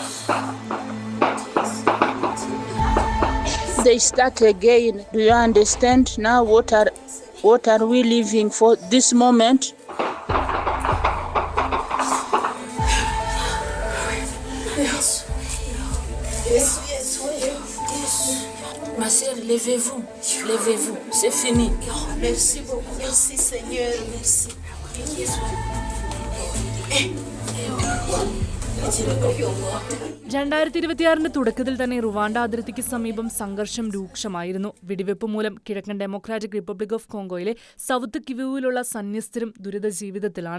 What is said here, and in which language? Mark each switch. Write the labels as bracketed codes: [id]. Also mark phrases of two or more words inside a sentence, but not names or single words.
[en] They start again. Do you understand now what are we living for this moment? [fr] Ma sœur, levez-vous, levez-vous, c'est fini. Merci beaucoup, merci Seigneur, merci. [ml] രണ്ടായിരത്തി 2026 തുടക്കത്തിൽ തന്നെ റുവാണ്ട അതിർത്തിക്ക് സമീപം സംഘർഷം രൂക്ഷമായിരുന്നു. വെടിവെപ്പ് മൂലം കിഴക്കൻ ഡെമോക്രാറ്റിക് റിപ്പബ്ലിക് ഓഫ് കോങ്കോയിലെ സൗത്ത് കിവുവിലുള്ള സന്യസ്തരും ദുരിത ജീവിതത്തിലാണ്.